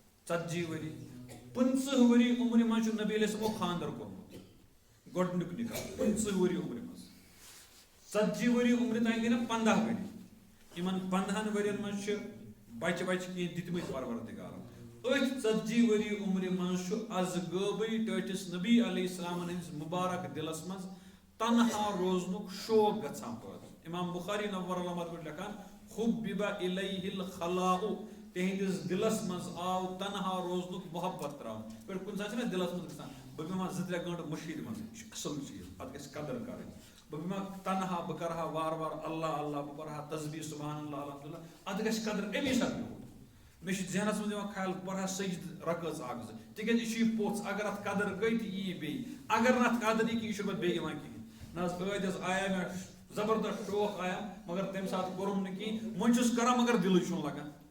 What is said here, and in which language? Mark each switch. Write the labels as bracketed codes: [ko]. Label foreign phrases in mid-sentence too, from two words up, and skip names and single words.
[ks] ؤری 15 ؤری عمرِ منٛز چھُ نبی علیہ السلامو خانٛدر کوٚرمُت گۄڈنیُک نِکاح 15 ؤری عمرِ منٛز 40 ؤری عمرِ تانۍ گٔے نا 15 ؤری یِمن 15 ؤرین منٛز چھِ بچہِ کینٛہہ دِتمٕتۍ پروردِگارن أتھۍ 40 ؤری عمرِ منٛز چھُ از غٲبٕے ٹٲٹھِس نبی علیہ السلامن ہٕنٛدِس مُبارک دِلس منٛز تنہا روزنُک شوق گژھان پٲدٕ امام بخاری نور اللہ مرحوٗم لیکھان [ar] حُبِّبَ اِلیہ الخلاء [ks] تِہنٛدِس دِلس منٛز آو تنہا روزنُک محبت تراونہٕ پٮ۪ٹھ کُنہِ ساتہٕ چھُنہ دِلس منٛز گژھان بہٕ بیٚہمہٕ 2-3 گٲنٛٹہٕ مٔشیٖد منٛز یہِ چھُ اصٕل چیٖز اتھ گژھِ قدر کرٕنۍ بہٕ بیٚہمہٕ تنہا بہٕ کرٕ ہا وارٕ وارٕ اللہ اللہ بہٕ پرٕ ہا تسبیح [ar] سبحان اللہ الحمدُاللہ [ks] اتھ گژھِ قدر امی ساتہٕ میوٗٹھ مےٚ چھُ ذہنس منٛز یِوان خیال بہٕ پرٕ ہا سجدٕ رکٲژ 1-2 تِکیازِ یہِ چھُ یہِ پوٚژھ اگر اتھ قدر گٔے تہٕ یی بیٚیہِ اگر نہٕ اتھ قدر یی کہِ یہِ چھُنہٕ پتہٕ بیٚیہِ یِوان کِہینۍ نہ حظ ٲدۍ حظ آیا مےٚ زبردست شوق آیا مگر تمہِ ساتہٕ کوٚرُم نہٕ کِہینۍ وۄنۍ چھُس کران مگر دِلٕے چھُنہٕ لگان